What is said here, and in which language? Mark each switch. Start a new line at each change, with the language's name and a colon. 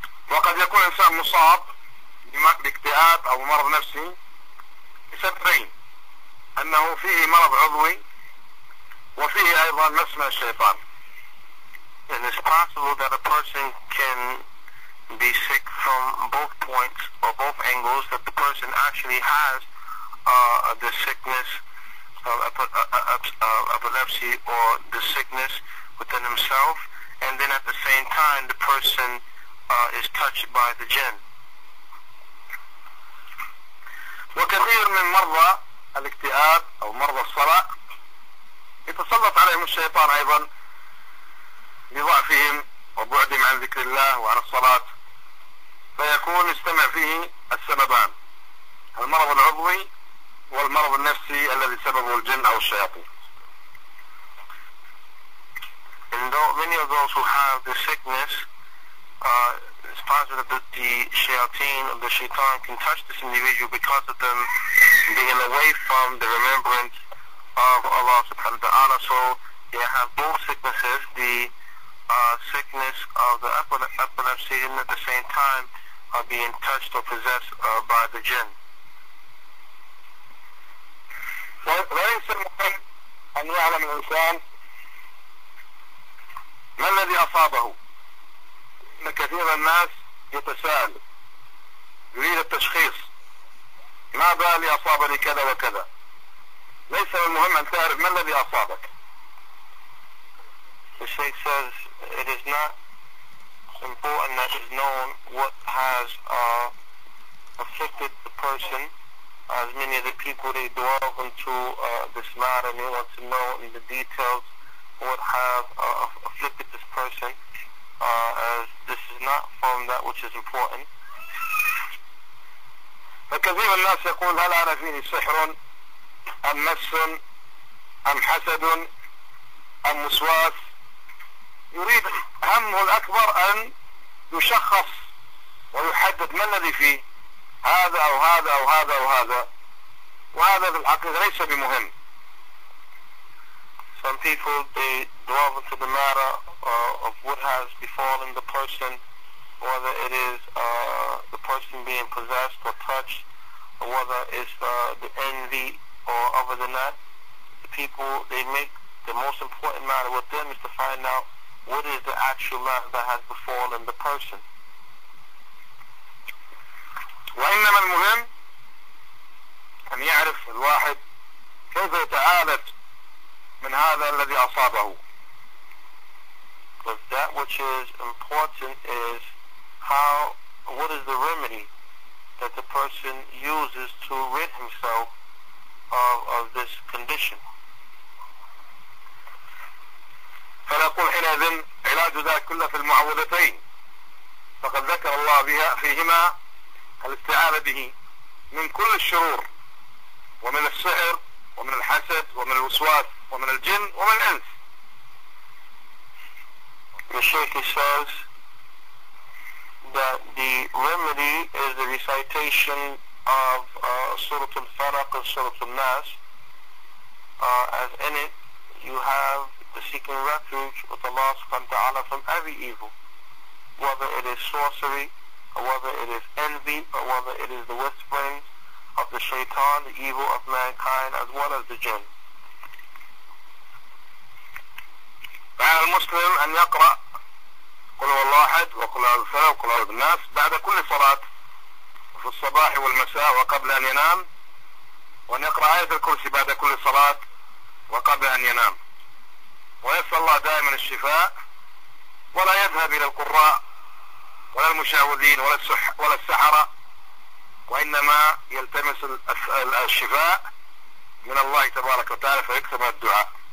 Arabic: وقد يكون الإنسان مصاب باكتئاب أو مرض نفسي بسببين، أنه فيه مرض عضوي وفيه أيضا نفس من الشيطان.
English: And it's possible that a person can be sick from both points or both angles, that the person actually has the sickness of epilepsy or the sickness within himself, and then at the same time the person is touched by the jinn.
Arabic: وكثير من مرضى الاكتئاب أو مرضى الصرع يتسلط عليهم الشيطان أيضا لضعفهم وبعدهم عن ذكر الله وعن الصلاة، فيكون يجتمع فيه السببان، المرض العضوي والمرض النفسي الذي سببه الجن أو الشياطين.
English: And though many of those who have the sickness, it's possible that the shaitan can touch this individual because of them being away from the remembrance of Allah subhanahu wa ta'ala. So they have both sicknesses, the sickness of the epilepsy, and at the same time being touched or possessed by the jinn.
Arabic: وليس المهم أن يعلم الإنسان ما الذي أصابه. إن كثير من الناس يتساءل يريد التشخيص، ما بالي أصابني كذا وكذا. ليس المهم أن تعرف ما الذي أصابك.
English: The Shaykh says it is not important that is known what has afflicted the person. As many of the people, they delve into this matter and they want to know in the details what have afflicted this person, as this is not from that which is important.
Arabic: فكثير من الناس يقول هل أنا فيني سحر أم مس أم حسد أم وسواس. يريد همه الأكبر أن يشخص ويحدد ما الذي فيه، هذا أو هذا أو هذا أو هذا، وهذا في الحقيقة ليس بمهم.
English: Some people, they delve into the matter of what has befallen the person, whether it is the person being possessed or touched, or whether it's the envy or other than that. The people, they make the most important matter with them is to find out what is the actual matter that has befallen the person.
Arabic: وإنما المهم أن يعرف الواحد كيف يتعالج من هذا الذي أصابه.
English: But that which is important is what is the remedy that the person uses to rid himself of this condition.
Arabic: فنقول حينئذ علاج ذلك كله في المعوذتين، فقد ذكر الله بها فيهما الاستعاذة به من كل الشرور ومن السحر ومن الحسد ومن الوسواس ومن الجن ومن الإنس.
English: The Shaykh says that the remedy is the recitation of Surah Al-Falaq and Surah Al-Nas, as in it you have the seeking refuge with Allah subhanahu wa ta'ala from every evil, whether it is sorcery, or whether it is envy, or whether it is the whisperings of the shaitan, the evil of mankind, as well as the jinn.
Arabic: فعلى المسلم أن يقرأ قل هو الله أحد وقل أعوذ بالفلق وقل أعوذ بالناس بعد كل صلاة في الصباح والمساء وقبل أن ينام، وأن يقرأ آية الكرسي بعد كل صلاة وقبل أن ينام، ويسأل الله دائما الشفاء، ولا يذهب إلى القراء ولا المشعوذين ولا السحرة، وإنما يلتمس الشفاء من الله تبارك وتعالى فيكتب الدعاء.